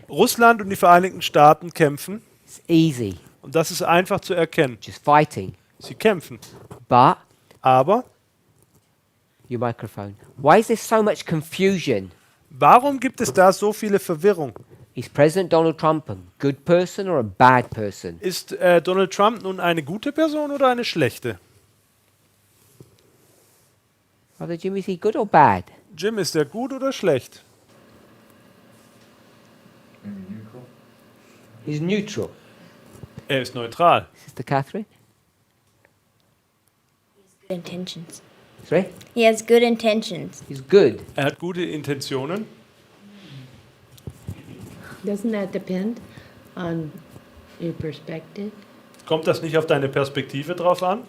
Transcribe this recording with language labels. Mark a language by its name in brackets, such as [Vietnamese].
[German] Russland und die Vereinigten Staaten kämpfen [English] It's easy, [German] und das ist einfach zu erkennen. [English] just fighting. [German] Sie kämpfen. [English] But, [German] Aber [English] your microphone, why is there so much confusion? [German] warum gibt es da so viele Verwirrung? [English] Is President Donald Trump a good person or a bad person? [German] Ist Donald Trump nun eine gute Person oder eine schlechte? [English] Brother Jimmy, is he good or bad? [German] Jim, ist der gut oder schlecht? [English] Maybe neutral? He's neutral. [German] Er ist neutral. [English] Sister Catherine? Good intentions. Sorry? He has good intentions. He's good. [German] Er hat gute Intentionen. [English] Doesn't that depend on your perspective? [German] Kommt das nicht auf deine Perspektive drauf an?